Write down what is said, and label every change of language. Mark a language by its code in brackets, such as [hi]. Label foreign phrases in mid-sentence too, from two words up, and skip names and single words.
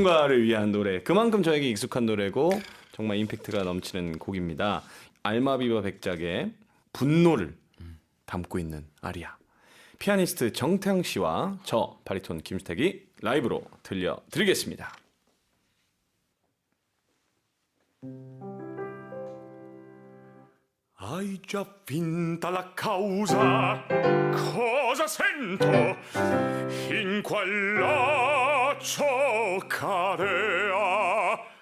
[ko] 통과를 위한 노래. 그만큼 저에게 익숙한 노래고 정말 임팩트가 넘치는 곡입니다. 알마비바 백작의 분노를 담고 있는 아리아. 피아니스트 정태양 씨와 저 바리톤 김수택이 라이브로 들려드리겠습니다. [it] Hai già vinta la causa, cosa sento? In quel laccio cadea.